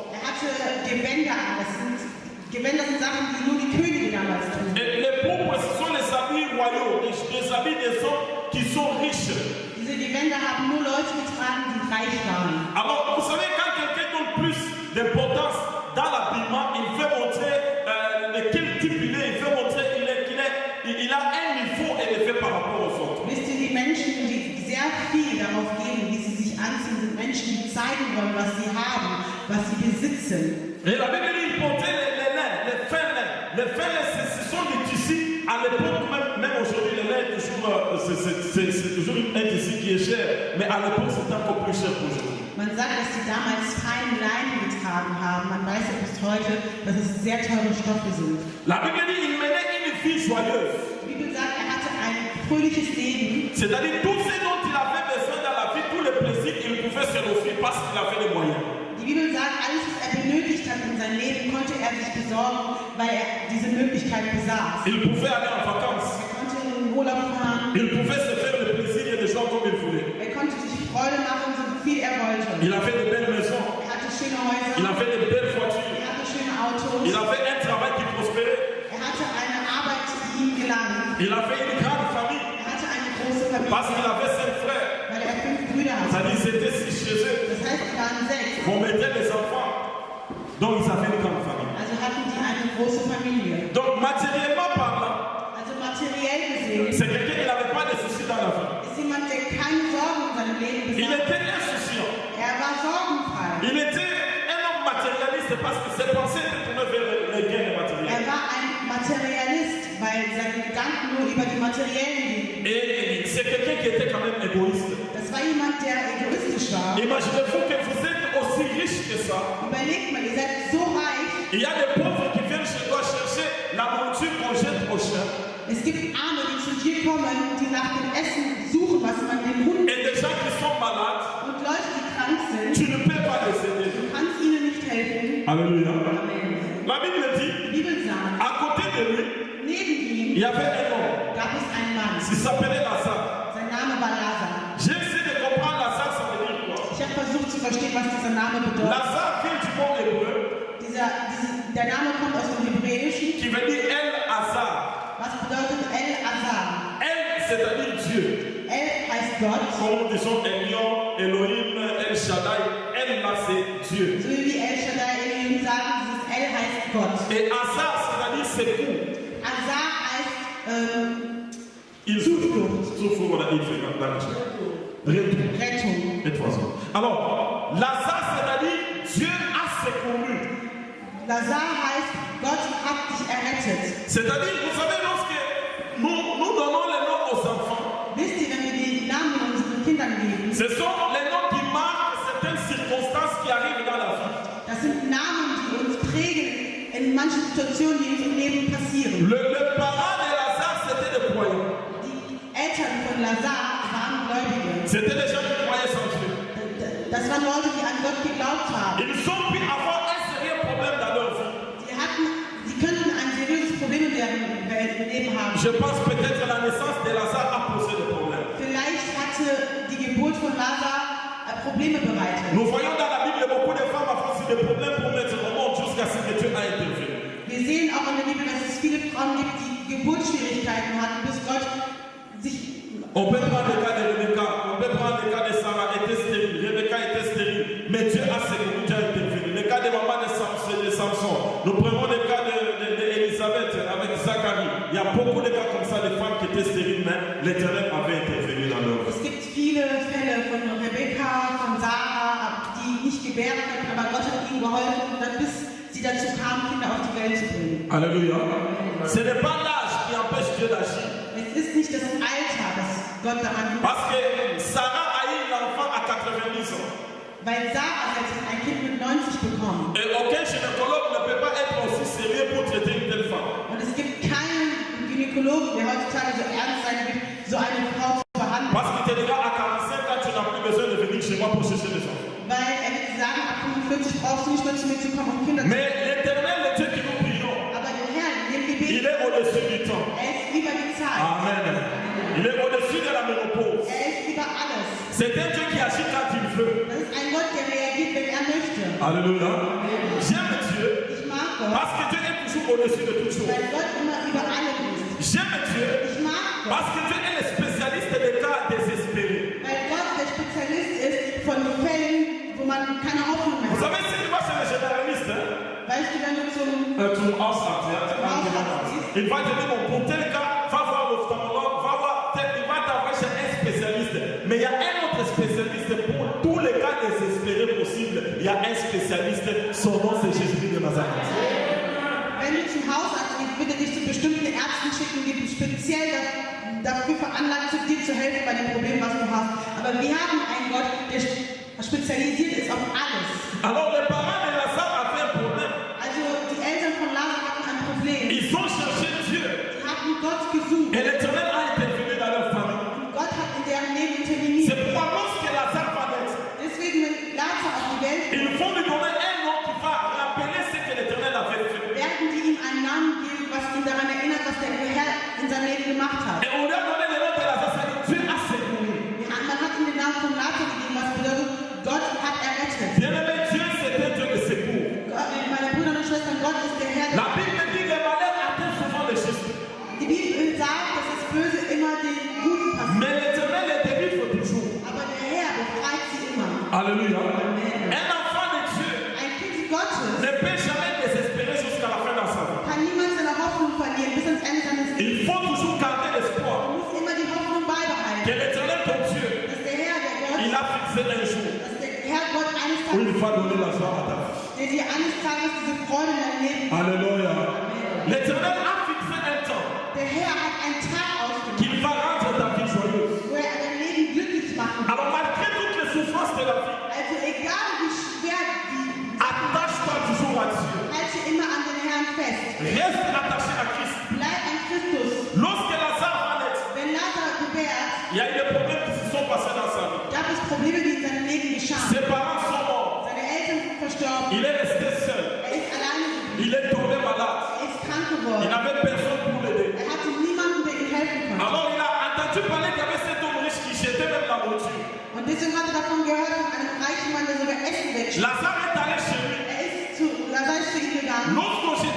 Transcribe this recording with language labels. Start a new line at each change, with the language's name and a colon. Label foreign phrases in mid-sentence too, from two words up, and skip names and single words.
French: Et les pourpres, ce sont les habits royaux, les habits des hommes qui sont riches. Alors, vous savez, quand quelqu'un donne plus d'importance dans l'habillement, il veut montrer de quel type il est, il veut montrer qu'il a un niveau élevé par rapport aux autres.
German: Wisst ihr, die Menschen, die sehr viel darauf geben, wie sie sich anziehen, sind Menschen, die zeigen wollen, was sie haben, was sie besitzen.
French: Et la Bible dit, il portait les lains, les fins lains. Les fins lains, ce sont des tissus. À l'époque, même aujourd'hui, les lains, c'est toujours un tissu qui est cher. Mais à l'époque, c'était encore plus cher qu'aujourd'hui.
German: Man sagt, dass sie damals feinen Leinen getragen haben. Man weiß ja bis heute, dass es sehr teure Stoffe sind.
French: La Bible dit, il menait une vie joyeuse.
German: Die Bibel sagt, er hatte ein fröhliches Leben.
French: C'est-à-dire, tout ce dont il avait besoin dans la vie, tous les plaisirs, il pouvait se l'offrir parce qu'il avait les moyens.
German: Die Bibel sagt, alles, was er benötigt hat in seinem Leben, konnte er sich besorgen, weil er diese Möglichkeit besaß.
French: Il pouvait aller en vacances.
German: Er konnte in den Urlaub fahren.
French: Il pouvait se faire le plaisir et les gens comme il voulait.
German: Er konnte sich Freude machen, so viel er wollte.
French: Il avait de belles maisons.
German: Er hatte schöne Häuser.
French: Il avait de belles voitures.
German: Er hatte schöne Autos.
French: Il avait un travail qui prospérait.
German: Er hatte eine Arbeit, die ihm gelang.
French: Il avait une grande famille.
German: Er hatte eine große Familie.
French: Parce qu'il avait 5 frères.
German: Weil er 5 Brüder hatte.
French: C'est-à-dire, c'était 6 chez eux.
German: Das heißt, es waren 6.
French: On mettait les enfants. Donc, ils avaient une grande famille.
German: Also hatten die eine große Familie.
French: Donc, matériellement parlant,
German: Also materiell gesehen
French: c'est quelqu'un qui n'avait pas de soucis dans la vie.
German: ist jemand, der keine Sorgen in seinem Leben
French: Il
German: besaß.
French: était insouciant.
German: Er war sorgenfrei.
French: Il était un homme matérialiste parce que ses pensées étaient tournées vers les gains matériels.
German: Er war ein Materialist, weil seine Gedanken nur über die materiellen gingen.
French: Et c'est quelqu'un qui était quand même égoïste.
German: Das war jemand, der egoistisch war.
French: Imaginez-vous que vous êtes aussi riche que ça.
German: Überlegt mal, ihr seid so reich.
French: Il y a des pauvres qui viennent chez toi chercher la nourriture qu'on jette au chien.
German: Es gibt Arme, die zu dir kommen, die nach dem Essen suchen, was man dem Hund
French: Et des gens qui sont malades,
German: und Leute, die krank sind.
French: tu ne peux pas les aider.
German: Du kannst ihnen nicht helfen.
French: Alléluia. Amen. La Bible dit,
German: Die Bibel sagt,
French: à côté de lui,
German: neben ihm
French: il y avait un homme.
German: gab es einen Mann.
French: Il s'appelait Lazare.
German: Sein Name war Lazar.
French: J'ai essayé de comprendre Lazare, ça veut dire quoi?
German: Ich habe versucht zu verstehen, was dieser Name bedeutet.
French: Lazare vient du mot hébreu.
German: der Name kommt aus dem Hebräischen,
French: qui veut dire El Hazar.
German: was bedeutet El-Azar.
French: El, c'est-à-dire Dieu.
German: El heißt Gott,
French: Comme nous disons Elion, Elohim, El Shaddai. El là, c'est Dieu.
German: so wie El Shaddai Elohim sagen, dieses El heißt Gott.
French: Et Hazar, c'est-à-dire secours.
German: Azar heißt
French: Il
German: Zuflucht. Zuflucht oder Hilfe, danke.
French: Retour.
German: Rettung. Etwas so.
French: Alors, Lazare, c'est-à-dire Dieu a secouru.
German: Lazar heißt, Gott hat dich errettet.
French: C'est-à-dire, vous savez, lorsque nous donnons les noms aux enfants,
German: Wisst ihr, wenn wir die Namen unseren Kindern geben,
French: ce sont les noms qui marquent certaines circonstances qui arrivent dans la vie.
German: das sind Namen, die uns prägen in manchen Situationen, die uns im Leben passieren.
French: Le parent de Lazare, c'était des croyants.
German: Die Eltern von Lazar waren Gläubige.
French: C'était des gens qui croyaient sans Dieu.
German: Das waren Leute, die an Gott geglaubt haben.
French: Ils ont pu avoir un sérieux problème dans leur vie.
German: Sie könnten ein seriöses Problem in deren Leben haben.
French: Je pense peut-être que la naissance de Lazare a posé des problèmes.
German: Vielleicht hatte die Geburt von Lazar Probleme bereitet.
French: Nous voyons dans la Bible beaucoup de femmes avoir aussi des problèmes pour mettre au monde jusqu'à ce que Dieu a intervenu.
German: Wir sehen auch in der Bibel, dass es viele Frauen gibt, die Geburtsschwierigkeiten hatten, bis Gott sich...
French: On peut prendre le cas de Rebecca, on peut prendre le cas de Sarah, était stérile, Rebecca était stérile, mais Dieu a secouru, Dieu a intervenu. Le cas de maman de Samson, nous prenons le cas d'Élisabeth avec Zacharie. Il y a beaucoup de cas comme ça, de femmes qui étaient stériles, mais l'Éternel avait intervenu dans leur vie.
German: Es gibt viele Fälle von Rebecca, von Sarah, die nicht gebären konnten, aber Gott hat ihnen geholfen, und dann bis sie dazu kamen, Kinder auf die Welt zu bringen.
French: Alléluia. Ce n'est pas l'âge qui empêche Dieu d'agir.
German: Es ist nicht das Alter, das Gott daran hindert.
French: Parce que Sarah a eu l'enfant à 90 ans.
German: Weil Sarah hat ein Kind mit 90 bekommen.
French: Et aucun gynécologue ne peut pas être aussi sérieux pour traiter une telle femme.
German: Und es gibt keinen Gynäkologen, der heutzutage so ernst sein wird, so eine Frau zu behandeln.
French: Parce qu'il te dira à 45 ans, tu n'as plus besoin de venir chez moi pour chercher des enfants.
German: Weil er wird sagen, ab 45 brauchst du nicht mehr zu mir zu kommen, um Kinder zu
French: Mais l'Éternel, le Dieu qui nous prions,
German: Aber der Herr, in dem Gebet,
French: il est au-dessus du temps.
German: er ist über die Zeit.
French: Amen. Il est au-dessus de la ménopause.
German: Er ist über alles.
French: C'est un Dieu qui agit quand il veut.
German: Das ist ein Gott, der reagiert, wenn er möchte.
French: Alléluia. J'aime Dieu
German: Ich mag Gott,
French: parce que Dieu est toujours au-dessus de toutes choses.
German: weil Gott immer über alles ist.
French: J'aime Dieu
German: Ich mag Gott,
French: parce que Dieu est le spécialiste des cas désespérés.
German: weil Gott der Spezialist ist von Fällen, wo man keine Hoffnung mehr
French: Vous
German: hat.
French: savez, si tu vas chez le généraliste,
German: Weißt du, wenn du zum
French: tu il va te dire, bon, pour tel cas, va voir l'ophtalmologue, va voir tel, il va t'envoyer chez un spécialiste. Mais il y a un autre spécialiste pour tous les cas désespérés possibles. Il y a un spécialiste, son nom c'est Jésus de Nazareth.
German: Wenn du zum Hausarzt gehst, wird er dich zu bestimmten Ärzten schicken, die speziell dafür veranlagt sind, dir zu helfen bei dem Problem, was du hast. Aber wir haben einen Gott, der spezialisiert ist auf alles.
French: Alors les parents de Lazare avaient un problème.
German: Also die Eltern von Lazar hatten ein Problem.
French: Ils ont cherché Dieu.
German: Sie hatten Gott gesucht.
French: Et l'Éternel a intervenu dans leur famille.
German: Und Gott hat in deren Leben interveniert.
French: C'est pourquoi lorsque Lazare va naître,
German: Deswegen, wenn Lazar auf die Welt kommt,
French: il faut lui donner un nom qui va rappeler ce que l'Éternel avait fait.
German: werden die ihm einen Namen geben, was ihn daran erinnert, was der Herr in seinem Leben gemacht hat.
French: Et on lui a donné le nom de Lazare, ça dit Dieu a secouru.
German: Man hat ihm den Namen von Lazar gegeben, was bedeutet, Gott hat errettet.
French: Bien-aimé, Dieu c'est un Dieu de secours.
German: Meine Brüder und Schwestern, Gott ist der Herr.
French: La Bible dit que le malheur atteint souvent les justes.
German: Die Bibel sagt, dass das Böse immer den Guten passiert.
French: Mais l'Éternel les délivre toujours.
German: Aber der Herr befreit sie immer.
French: Alléluia. Un enfant de Dieu
German: Ein Kind Gottes
French: ne peut jamais désespérer jusqu'à la fin de sa vie.
German: kann niemals seine Hoffnung verlieren bis ans Ende seines Lebens.
French: Il faut toujours garder l'espoir
German: Du musst immer die Hoffnung beibehalten,
French: que l'Éternel, ton Dieu,
German: dass der Herr, der Gott,
French: il a fixé un jour
German: dass der Herr Gott eines
French: où
German: Tages,
French: il va donner la joie à ta vie.
German: der dir eines Tages diese Freude in deinem Leben gibt.
French: Alléluia. L'Éternel a fixé un temps
German: Der Herr hat einen Tag ausgemacht,
French: qu'il va rendre ta vie joyeuse.
German: wo er dein Leben glücklich machen wird.
French: Alors malgré toutes les souffrances de la vie,
German: Also egal wie schwer die,
French: attache-toi toujours à Dieu.
German: halte immer an den Herrn fest.
French: Reste attaché à Christ.
German: Bleib an Christus.
French: Lorsque Lazare va naître,
German: Wenn Lazar gebärt,
French: il y a eu des problèmes qui se sont passés dans sa vie.
German: gab es Probleme, die in seinem Leben geschahen.
French: Ses parents sont morts.
German: Seine Eltern sind verstorben.
French: Il est resté seul.
German: Er ist alleine geblieben.
French: Il est tombé malade.
German: Er ist krank
French: Il
German: geworden.
French: n'avait personne pour l'aider.
German: Er hatte niemanden, der ihm helfen konnte.
French: Alors il a entendu parler qu'il y avait cet homme riche qui jetait même la nourriture.
German: Und deswegen hat er davon gehört, von einem reichen Mann, der sogar Essen wegschickt.
French: Lazare est allé chez lui.
German: Lazar ist zu ihm gegangen.
French: Lorsqu'on